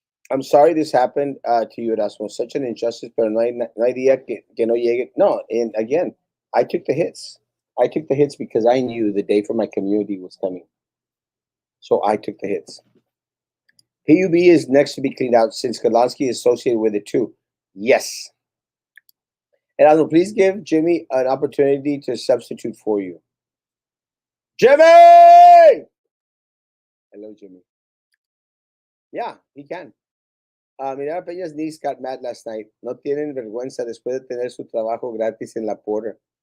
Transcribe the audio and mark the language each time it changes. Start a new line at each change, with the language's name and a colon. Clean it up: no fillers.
English: I'm sorry this happened to you, Erasmo. Such an injustice,
Spanish: pero no hay día que no llegue.
English: No, and again, I took the hits. I took the hits because I knew the day for my community was coming. So I took the hits. PUB is next to be cleaned out since Kadlansky is associated with it too. Yes. Erasmo, please give Jimmy an opportunity to substitute for you. Jimmy! Hello, Jimmy. Yeah, he can. Mira, Peña's niece got mad last night.
Spanish: No tienen vergüenza después de tener su trabajo gratis en la porter.